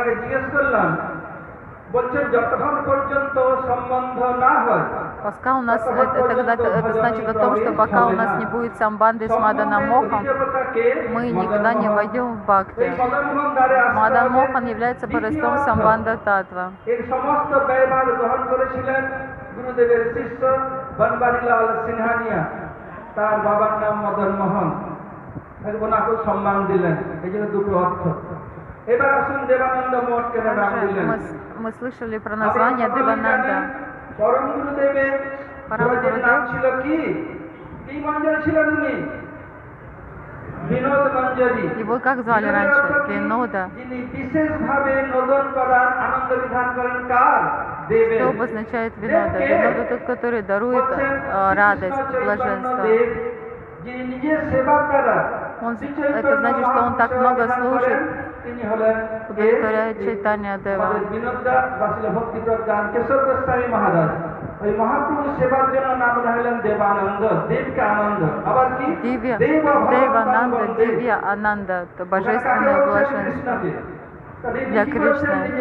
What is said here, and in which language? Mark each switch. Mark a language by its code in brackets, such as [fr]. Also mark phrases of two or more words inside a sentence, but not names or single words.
[ru] Пока у нас, это значит о том, что пока у нас не будет самбанды с Маданом Мохом, мы никогда не войдем в бхакти. Мадан Мохан является поростом самбанда татва. [bn] তার বাবার নাম মদন মোহন, ওনাকে সম্মান দিলেন, এই জন্য দুটো অর্থ। এবার আসুন দেবানন্দ মঠ কেন নাম দিলেন? [ru] Мы слышали про название Девананда. [bn] পরম গুরুদেবের নাম ছিল কি? কি মঞ্জরি ছিলেন উনি? বিনোদ মঞ্জরি। [ru] Его как звали раньше? Винода. [bn] যিনি বিশেষভাবে নোদন করার আনন্দ বিধান করেন কার? দেবের। [ru] Что обозначает Винода? Винода тот, который дарует радость, блаженство. Это значит, что он так много служит, удовлетворяет Чайтанья Дева. Девананда, Дивья Ананда, это божественное блаженство для Кришны.